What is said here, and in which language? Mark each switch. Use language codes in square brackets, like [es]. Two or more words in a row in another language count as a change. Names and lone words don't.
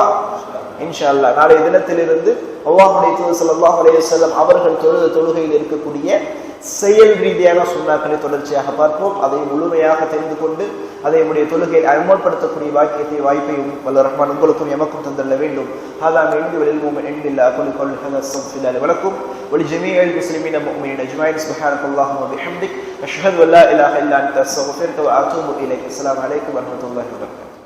[ar] إن شاء الله [ta] நாளைய தினத்திலிருந்து அல்லாஹ்வுடைய தூதர் [ar] صلى الله عليه وسلم [ta] அவர்கள் தொழுகையில் இருக்கக்கூடிய செயல் ரீதியான சுன்னாக்களை தொடர்ச்சியாக பார்ப்போம். அதை முழுமையாக தெரிந்து கொண்டு அதை நம்முடைய தொழுகையை அமல்படுத்தக்கூடிய வாய்ப்பையும் வல்ல ரஹ்மான் உங்களுக்கும் எமக்கும் தந்துள்ள வேண்டும். [ar] هذا من عند والعلم عند الله أقول قولي هذا استغفر الله لي ولكم ولجميع المسلمين المؤمنين أجمعين. سبحانك اللهم وبحمدك أشهد أن لا إله إلا أنت أستغفرك وأتوب إليك. السلام عليكم ورحمة الله وبركاته.